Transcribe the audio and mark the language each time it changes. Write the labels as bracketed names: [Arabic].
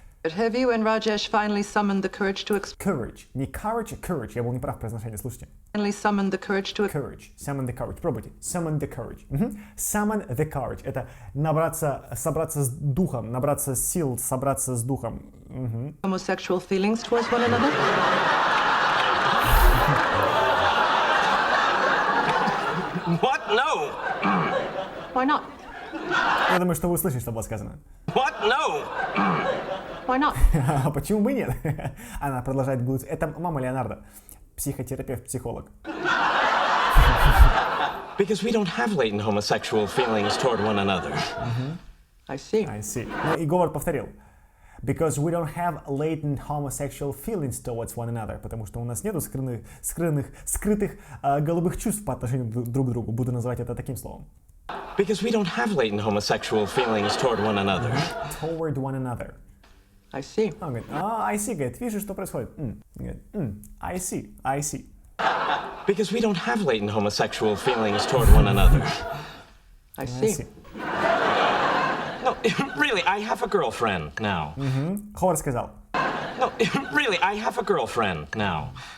[English] Have you and Rajesh finally summoned the courage to express... Courage. [Russian] Не courage, а courage. Я был не прав в произношении, слушайте. [English] Finally summoned the courage to... Courage. Summon the courage. [Russian] Пробуйте. [English] Summon the courage. Summon the courage. [Russian] Это набраться, собраться с духом, набраться сил, собраться с духом. [English] Homosexual feelings towards one another? What? No. Why not? [Russian] Я думаю, что вы услышите, что было сказано. [English] What? No. Why not? [Russian] А почему бы нет? Она продолжает глузить. Это мама Леонардо, психотерапевт, психолог. [English] Because we don't have latent homosexual feelings toward one another. I see. I see. [Russian] Ну и Говард повторил. [English] Because we don't have latent homosexual feelings towards one another. [Russian] Потому что у нас нету скрытых голубых чувств по отношению друг к другу. Буду называть это таким словом. [English] Because we don't have latent homosexual feelings toward one another. Toward one another. I see. [Russian] Он говорит, [English] I see, [Russian] говорит, вижу, что происходит. Говорит, [English] I see. Because we don't have latent homosexual feelings toward one another. I see. No, really, I have a girlfriend now. [Russian] Ховард сказал. [English] No, really, I have a girlfriend now.